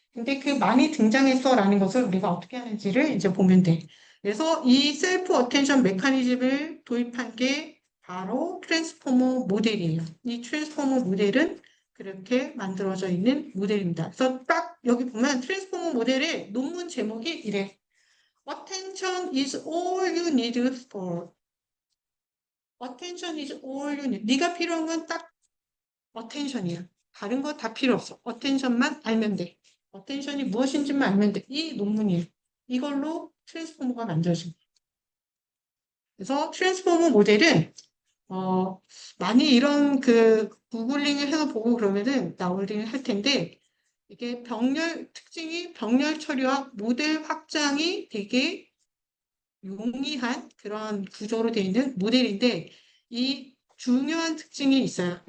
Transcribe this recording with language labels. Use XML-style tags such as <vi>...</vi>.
<ko>근데 그 많이 등장했어라는 것을 우리가 어떻게 하는지를 이제 보면 돼. 그래서 이 셀프 어텐션 메커니즘을 도입한 게 바로 트랜스포머 모델이에요. 이 트랜스포머 모델은 그렇게 만들어져 있는 모델입니다. 그래서 딱 여기 보면 트랜스포머 모델의 논문 제목이 이래.</ko> <en>Attention is all you need for. Attention is all you need.</en> <ko>네가 필요한 건 딱 attention이야. 다른 거 다 필요 없어. attention만 알면 돼. attention이 무엇인지만 알면 돼. 이 논문이에요. 이걸로 트랜스포머가 만들어진 거예요. 그래서 트랜스포머 모델은 많이 이런 그 구글링을 해서 보고 그러면은 나오긴 할 텐데 이게 특징이 병렬 처리와 모델 확장이 되게 용이한 그런 구조로 되어 있는 모델인데 이 중요한 특징이 있어요.</ko>